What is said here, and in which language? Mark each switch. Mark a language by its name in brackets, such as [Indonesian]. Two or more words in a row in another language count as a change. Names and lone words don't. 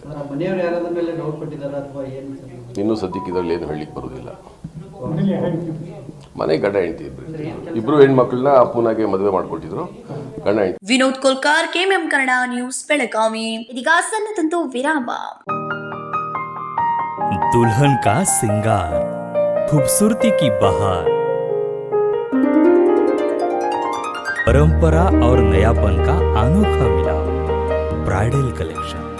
[Kannada] ಮನೆಯವರು ಯಾರಾದ್ರ ಮೇಲೆ ಡೌಟ್ ಕೊಟ್ಟಿದ್ದಾರ ಅಥವಾ ಏನು? ಇನ್ನೂ ಸದ್ಯಕ್ಕೆ ಇದರಲ್ಲಿ ಏನು ಹೇಳಲಿಕ್ಕೆ ಬರೋದಿಲ್ಲ. ಮನೆ ಗಂಡ ಹೆಂಡತಿ ಇಬ್ರು ಹೆಣ್ಮಕ್ಳನ್ನ ಪೂನಾಗೆ ಮದುವೆ ಮಾಡಿಕೊಟ್ಟಿದ್ರು. ಗಂಡ ಹೆಂಡತಿ. ವಿನೋದ್ ಕೋಲ್ಕಾರ್, ಕೆಎಂಎಂ ಕನ್ನಡ ನ್ಯೂಸ್, ಬೆಳಗಾವಿ. ಇದೀಗ ಸಣ್ಣದೊಂದು ವಿರಾಮ. [Hindi] दुल्हन का सिंगार, खूबसूरती की बहार, परंपरा और नयापन का अनोखा मिलाप, ब्राइडल कलेक्शन।